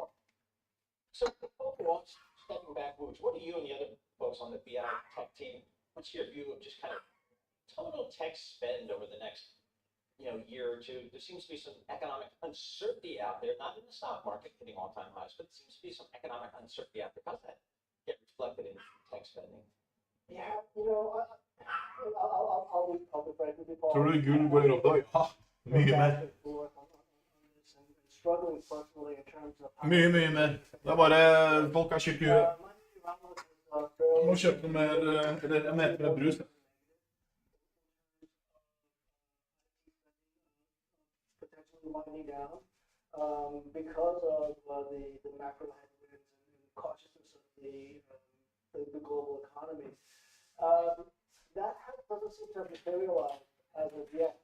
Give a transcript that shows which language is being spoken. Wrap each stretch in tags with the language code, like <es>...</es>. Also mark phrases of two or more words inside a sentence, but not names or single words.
<en>So overall, stepping back, what do you and the other folks on the BI tech team, what's your view of just kind of total tech spend over the next year or two? There seems to be some economic uncertainty out there, not in the stock market hitting all-time highs, but there seems to be some economic uncertainty out there. How's that get reflected in tech spending? Yeah, I'll be frank with you, Paul.</en> <no>Tror du gull går opp da? Ja, mye mer.</no> <en>Struggling personally in terms of</en> <no>Mye mer. Det bare folk er syke i huet. Må kjøpe noe mer, eller en meter med brus.</no> <en>Potentially winding down because of the macro headwinds and cautiousness of the global economy. That doesn't seem to have materialized as of yet.</en>